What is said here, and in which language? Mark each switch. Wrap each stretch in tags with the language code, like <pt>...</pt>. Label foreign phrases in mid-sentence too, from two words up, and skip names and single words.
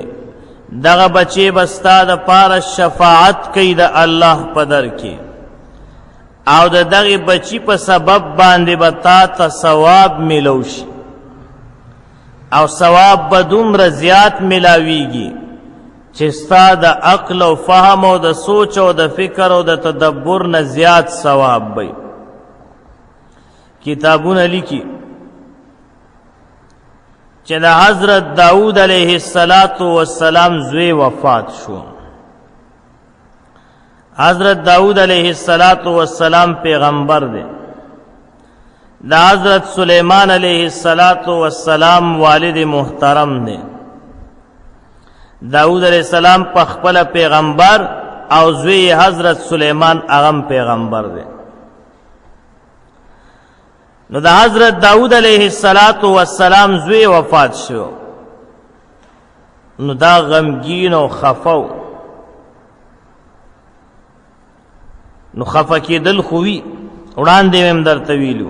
<ps>دغه بچي بستا د پاره شفاعت کوي د الله په در کې، او د دغه بچی په سبب باندې بتا ته ثواب ملوشي، او ثواب به دومره زیات ملاویږي چې ستا د عقل او فهم او د سوچ او د فکر او د تدبر نه زیات ثواب وي. کتابونه لیکي چې د حضرت داود</ps> <ar>علیه السلام</ar> <ps>زوی وفات شو. حضرت داود</ps> <ar>علیہ السلام</ar> <ps>پیغمبر دے، دا حضرت سلیمان</ps> <ar>علیہ السلام</ar> <ps>والد محترم دے. داود</ps> <ar>علیہ السلام</ar> <ps>پخپل پیغمبر او زوی حضرت سلیمان اغم پیغمبر دے. نو دا حضرت داود</ps> <ar>علیہ السلام</ar> <ps>زوی وفات شو، نو دا غمگین او خفو، نو خفا کېدل خوی وړاندې هم درته ویلو.</ps>